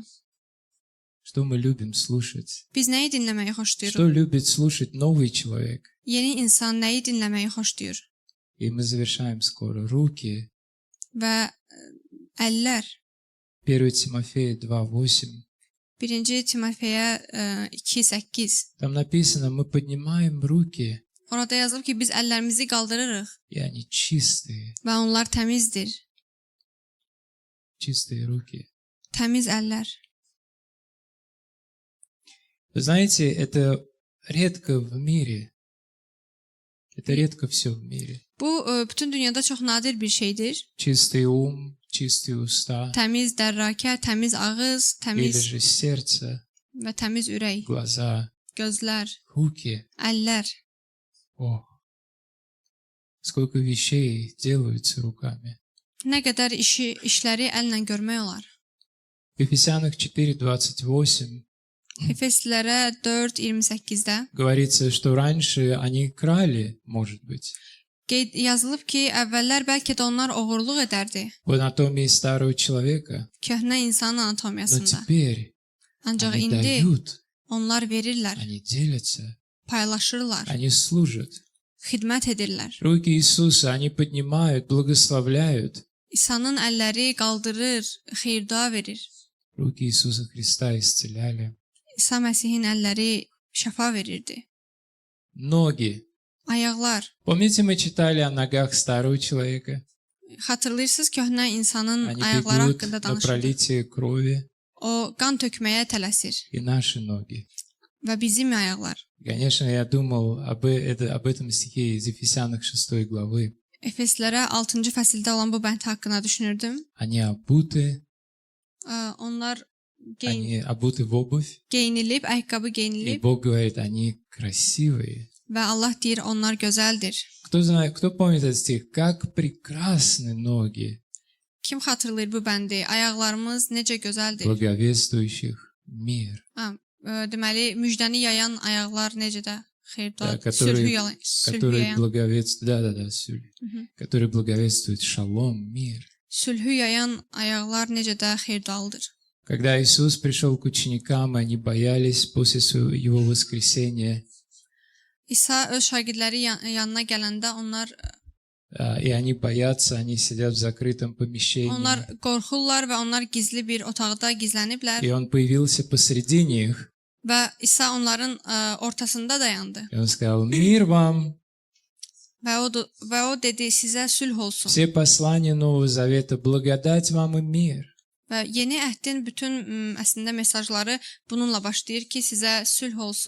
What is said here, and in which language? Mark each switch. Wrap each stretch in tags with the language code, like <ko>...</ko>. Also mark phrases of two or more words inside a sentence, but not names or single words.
<ru>Что мы любим слушать?</ru> <az>Biz nəyi dinləməyi xoşlayırıq?</az> <ru>Что любит слушать новый человек?</ru> <az>Yeni insan nəyi dinləməyi xoşlayır?</az> <ru>И мы завершаем скоро. Руки.</ru> <az>Və əllər.</az> <ru>1 Тимофея 2.8.</ru> <az>1 Timofeyə 2:8.</az> <ru>Там написано: мы поднимаем руки,</ru> <az>Orada yazılıb ki, biz əllərimizi qaldırırıq</az> <ru>и они чистые.</ru> <az>və onlar təmizdir.</az> <ru>Чистые руки.</ru> <az>Təmiz əllər.</az> <ru>Вы знаете, это редко в мире. Это редко все в мире.</ru> <az>Bu bütün dünyada çox nadir bir şeydir.</az> <ru>Чистый ум, чистые уста,</ru> <az>Təmiz dərrakə, təmiz ağız,</az> <ru>или</ru> <az>təmiz</az> <ru>же сердце,</ru> <az>və təmiz ürək,</az> <ru>глаза,</ru> <az>gözlər,</az> <ru>руки.</ru> <az>əllər.</az> <ru>О, сколько вещей делаются руками.</ru> <az>Nə qədər işləri əllə görmək olar.</az> <ru>В Ефесянах 4.28</ru> <az>Efeslilərə 4:28-də</az> <ru>говорится, что раньше они крали, может быть.</ru> <az>yazılıb ki, əvvəllər bəlkə də onlar oğurluq edərdi.</az> <ru>В анатомии старого человека.</ru> <az>Köhnə insanın</az> <ru>Но</ru> <az>anatomiyasında.</az> <ru>теперь</ru> <az>Ancaq</az> <ru>они</ru> <az>indi</az> <ru>дают,</ru> <az>onlar verirlər,</az> <ru>они делятся,</ru> <az>paylaşırlar,</az> <ru>они служат.</ru> <az>xidmət edirlər.</az> <ru>Руки Иисуса они поднимают, благословляют.</ru> <az>İsa'nın əlləri qaldırır, xeyir-dua verir.</az> <ru>Руки Иисуса Христа исцеляли.</ru> <az>İsa Məsihin əlləri şəfa verirdi.</az> <ru>Ноги.</ru> <az>Ayaqlar.</az> <ru>Помните, мы читали о ногах старого человека?</ru> <az>Xatırlayırsınız köhnə insanın</az> <ru>Они</ru> <az>ayaqları</az> <ru>бегут</ru> <az>haqqında</az> <ru>на</ru> <az>danışırdı.</az> <ru>пролитие крови.</ru> <az>O qan tökməyə tələsir</az> <ru>И наши ноги.</ru> <az>və bizim ayaqlar.</az> <ru>Конечно, я думал об этом стихе из Ефесянах 6 главы.</ru> <az>Efeslərə 6-cı fəsildə olan bu bənd haqqında düşünürdüm.</az> <ru>Они обуты,</ru> <az>Onlar</az> <ru>они обуты в обувь.</ru> <az>geyinilib, ayaqqabı</az> <ru>И</ru> <az>geyinilib</az> <ru>Бог говорит, они красивые.</ru> <az>və Allah deyir onlar gözəldir.</az> <ru>Кто знает, кто помнит этот стих? Как прекрасны ноги</ru> <az>Kim xatırlayır bu bəndi? Ayaqlarımız necə gözəldir.</az> <ru>благовествующих мир.</ru> <az>Deməli, müjdəni yayan ayaqlar necə də xeyir-dua,</az> <ru>Да,</ru> <az>sülhü yayan.</az> <ru>которые благовествуют, Mhm. которые благовествуют шалом, мир.</ru> <az>Sülhü yayan ayaqlar necə də xeyir-dualıdır.</az> <ru>Когда Иисус пришел к ученикам, они боялись после Его воскресения,</ru> <az>İsa öz şagirdləri yanına gələndə onlar</az> <ru>и они boятся, они sидят в закрытом помещении.</ru> <az>onlar qorxurlar və onlar gizli bir otaqda gizləniblər</az> <ru>И Он появился посредине их,</ru> <az>və İsa onların ortasında dayandı</az> <ru>и Он сказал, мир вам!</ru> <az>və o dedi sizə sülh olsun.</az> <ru>Все послания Нового Завета, благодать вам и мир.</ru> <az>Və yeni əhdin bütün əslində mesajları bununla başlayır ki, sizə sülh olsun,</az>